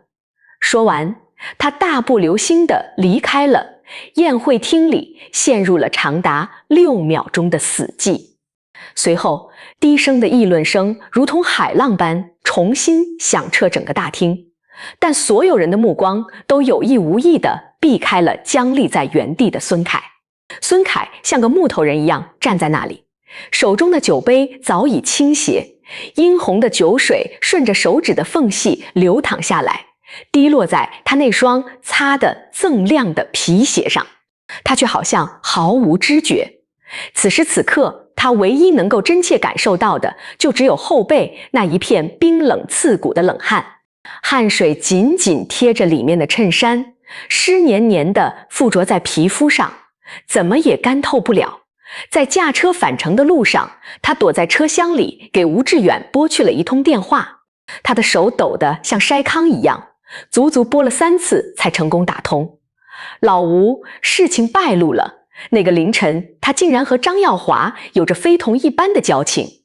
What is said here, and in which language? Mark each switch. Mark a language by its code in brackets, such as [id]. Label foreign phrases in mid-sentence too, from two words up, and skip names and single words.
[zh] 說完，他大步流星地離開了宴會廳裡，陷入了長達6秒鐘的死寂。隨後，低聲的議論聲如同海浪般重新響徹整個大廳，但所有人的目光都有意無意地避開了僵立在原地的孫凱。孫凱像個木頭人一樣站在那裡，手中的酒杯早已傾斜，殷紅的酒水順着手指的縫隙流淌下來，滴落在他那雙擦得锃亮的皮鞋上。他卻好像毫無知覺。此時此刻，他唯一能夠真切感受到的，就只有後背那一片冰冷刺骨的冷汗，汗水緊緊貼着裡面的襯衫，濕黏黏地附着在皮膚上，怎麼也乾透不了。在駕車返程的路上，他躲在車廂裡給吳志遠撥去了一通電話，他的手抖得像篩糠一樣，足足撥了3次才成功打通。老吳，事情敗露了，那個凌晨他竟然和張耀華有着非同一般的交情。